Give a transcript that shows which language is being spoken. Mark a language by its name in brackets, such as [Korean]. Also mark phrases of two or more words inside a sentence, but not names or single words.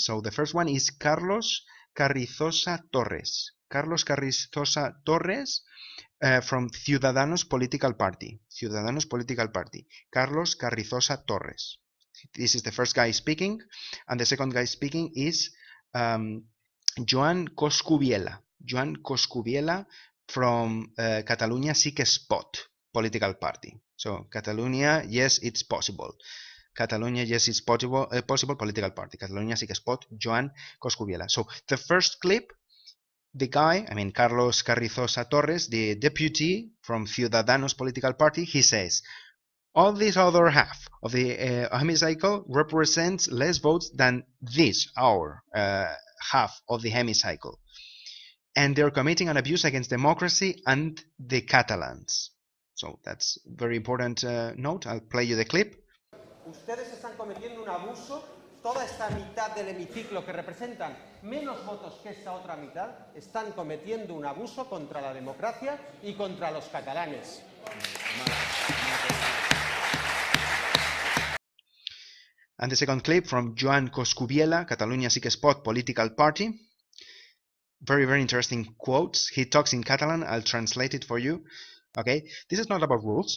[English] So the first one is Carlos Carrizosa Torres. Carlos Carrizosa Torres from Ciudadanos Political Party. Ciudadanos Political Party. Carlos Carrizosa Torres. This is the first guy speaking. And the second guy speaking is Joan Coscubiela. Joan Coscubiela from Catalonia Sí que es pot Political Party. So Catalonia, yes, it's possible. Catalonia, yes, it's possible political party. Catalonia sí que es pot, Joan Coscubiela. So the first clip, the guy, I mean Carlos Carrizosa Torres, the deputy from Ciudadanos Political Party, he says, all this other half of the hemicycle represents less votes than this, our half of the hemicycle. And they're committing an abuse against democracy and the Catalans. So that's a very important note. I'll play you the clip. [Spanish] Ustedes están cometiendo un abuso, toda esta mitad del hemiciclo que representan menos votos que esta otra mitad, están cometiendo un abuso contra la democracia y contra los catalanes. [English] And the second clip from Joan Coscubiela, Catalunya Sí que es pot Political Party. Very, very interesting quotes. He talks in Catalan. I'll translate it for you. Okay, this is not about rules.